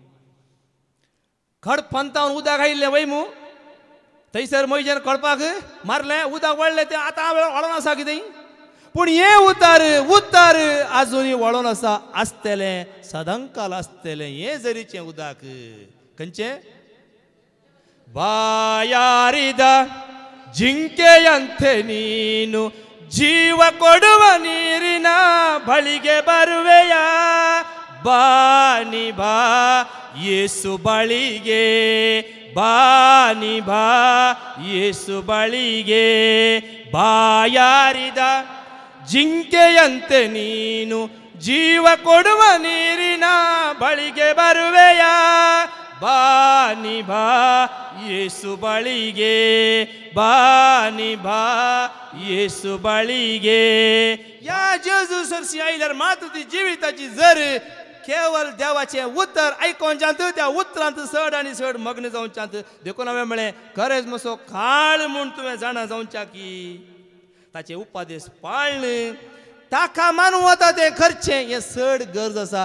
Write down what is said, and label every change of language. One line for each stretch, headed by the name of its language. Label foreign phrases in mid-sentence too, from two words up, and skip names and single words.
Konkani: खड पंतावन उदक आयिल्लें वय मू थंयसर मैजेन कळपाक मारलें उदक वळलें तें आतां वळोन आसा कितें. पूण हें उतर उतर आजुनी वळोन आसा. आसतलें सदांकाल आसतलें हें जरीचें उदक. खंयचें?
Kannada: ಬಾಯಾರಿದ ಜಿಂಕೆಯಂತೆ ನೀನು ಜೀವ ಕೊಡುವ ನೀರಿನ ಬಳಿಗೆ ಬರುವೆಯ. ಬಾನಿ ಬಾ ಯೇಸು ಬಳಿಗೆ, ಬಾನಿ ಬಾ ಯೇಸು ಬಳಿಗೆ. ಬಾಯಾರಿದ ಜಿಂಕೆಯಂತೆ ನೀನು ಜೀವ ಕೊಡುವ ನೀರಿನ ಬಳಿಗೆ ಬರುವೆಯ. ಬಾನಿ ಬಾ ಯೇಸು ಬಳಿಗೆ, ಬಾನಿ ಬಾ ಯೇಸು बळीगे.
Konkani: या जेजू सरशी आयल्यार मात्र ती जिविताची जर केवळ देवाचें उतर आयकोनच्यात त्या उतरांत चड आनी चड मग्न जावच्यात देखून हांवें म्हळें खरेंच म्हजो काळ म्हूण तुवें जाणा जावच्या की ताचे उपादेश पाळण ताका मानूं वता तें करचें हें चड गरज आसा.